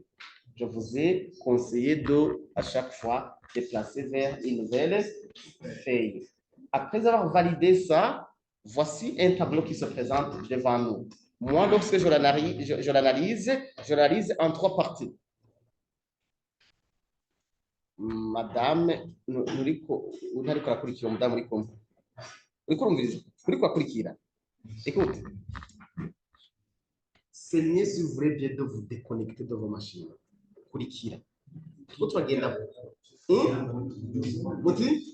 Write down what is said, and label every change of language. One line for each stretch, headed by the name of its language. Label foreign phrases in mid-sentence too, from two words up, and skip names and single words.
French: Je vous ai conseillé de, à chaque fois, déplacer vers une nouvelle feuille. Après avoir validé ça, voici un tableau qui se présente devant nous. Moi, lorsque je l'analyse en trois parties. Madame,
Rundi: ntariko arakurikira umudamu uri kumwe. Uriko urumviriza? Uriko urakurikira?
French: Écoute, c'est mieux si vous voulez bien de vous déconnecter de vos machines.
Rundi: Kurikira. Turiko turagenda. Muti?